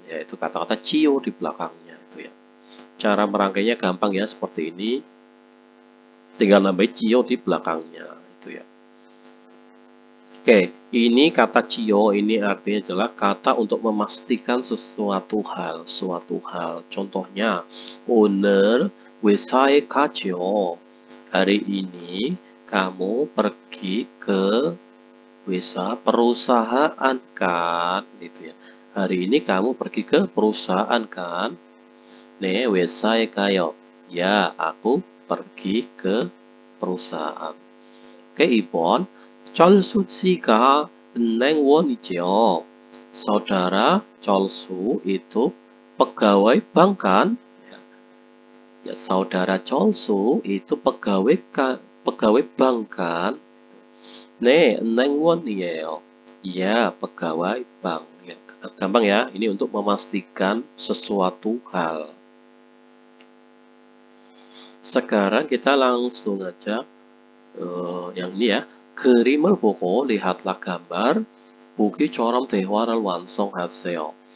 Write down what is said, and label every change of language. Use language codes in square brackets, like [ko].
[id] Yaitu kata-kata cio di belakangnya itu ya. Cara merangkainya gampang ya, seperti ini. Tinggal nambahin cio di belakangnya itu ya. Oke, ini kata cio ini artinya adalah kata untuk memastikan sesuatu hal, suatu hal. [ko] Contohnya, 오늘 회사에 가죠. [id] Hari ini kamu pergi ke perusahaan kan, gitu ya. Hari ini kamu pergi ke perusahaan kan? [ko] 네, 회사에 가요. [id] Ya, aku pergi ke perusahaan. [ko] Oke, 2번. 철수 씨가 은행원이죠. [id] Saudara Cholsu itu pegawai bank kan? Ya, saudara Cholsu itu pegawai bank kan? [ko] 네, 은행원이에요. [id] Ya, pegawai bank. Ya, gampang ya, ini untuk memastikan sesuatu hal. Sekarang kita langsung aja yang ini ya. [ko] 그림을 보고 [id] lihatlah gambar. [ko] 보기처럼 대화를 완성하세요.